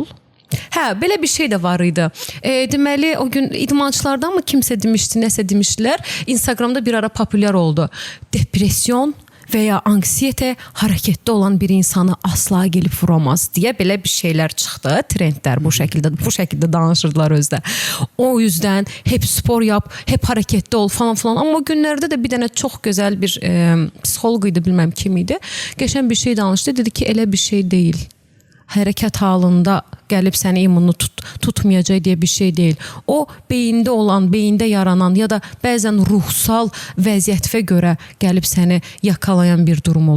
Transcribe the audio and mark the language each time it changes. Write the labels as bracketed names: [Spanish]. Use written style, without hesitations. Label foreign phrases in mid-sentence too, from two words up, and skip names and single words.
[Azerbaijani] Hə, belə bir şey də var idi. Deməli, o gün idmançılardan mı kimsə demişdi, nəsə demişdilər. Instagramda bir ara populyar oldu. Depression və ya anksiyete hərəkətdə olan bir insanı asla gelib vuramaz deyə belə bir şeylər çıxdı. Trendlər bu şəkildə danışırdılar özdə. [Turkish] O yüzden hep spor yap, hep [Azerbaijani] hərəkətdə ol [Turkish] falan filan. [Azerbaijani] Amma o günlərdə də bir dənə çox gözəl bir psixoloq idi, bilməm kim idi. Qəşəng bir şey danışdı. Dedi ki, elə bir şey deyil. Hərəkət halında gəlib səni immununu tutmayacaq deyə bir şey deyil. O beyində olan, beyində yaranan ya da bəzən ruhsal vəziyyətə görə gəlib səni yakalayan bir durum olur.